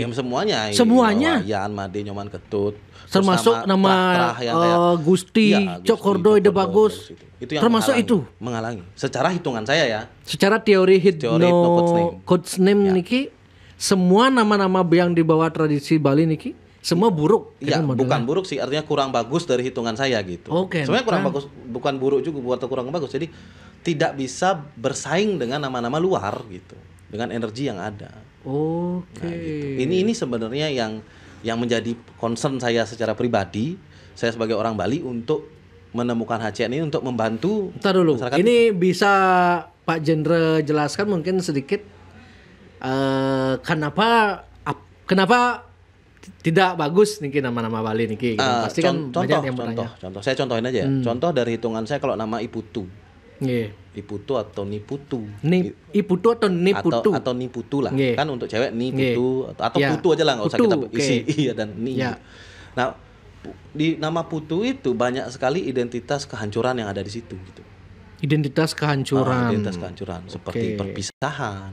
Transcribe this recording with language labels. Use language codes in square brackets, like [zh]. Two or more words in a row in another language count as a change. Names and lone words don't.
[id] Semuanya. Semuanya. Wayan, Made, Nyoman Ketut. Termasuk nama Gusti, Cokordo, Ide Bagus. Itu yang termasuk menghalangi. Secara hitungan saya ya. Secara teori [en] codes name [id] niki, semua nama-nama yang di bawah tradisi Bali niki semua buruk. Iya, bukan buruk sih, artinya kurang bagus dari hitungan saya gitu. Sebenarnya kurang bagus, bukan buruk juga, atau kurang bagus. Jadi tidak bisa bersaing dengan nama-nama luar gitu, dengan energi yang ada. Nah, gitu. Ini sebenarnya yang menjadi concern saya secara pribadi, saya sebagai orang Bali untuk menemukan HCN ini untuk membantu. Bentar dulu. Ini bisa Pak Jendra jelaskan mungkin sedikit kenapa tidak bagus nih nama-nama Bali nih? Pasti kan banyak yang bertanya. Contoh, saya contohin aja ya. Contoh dari hitungan saya kalau nama Iputu. Iputu atau Niputu. Iputu atau Niputu. Atau Niputu lah. Kan untuk cewek Niputu atau Putu aja lah, nggak usah kita isi iya dan Ni. Nah, di nama Putu itu banyak sekali identitas kehancuran yang ada di situ gitu. Identitas kehancuran. Identitas kehancuran seperti perpisahan.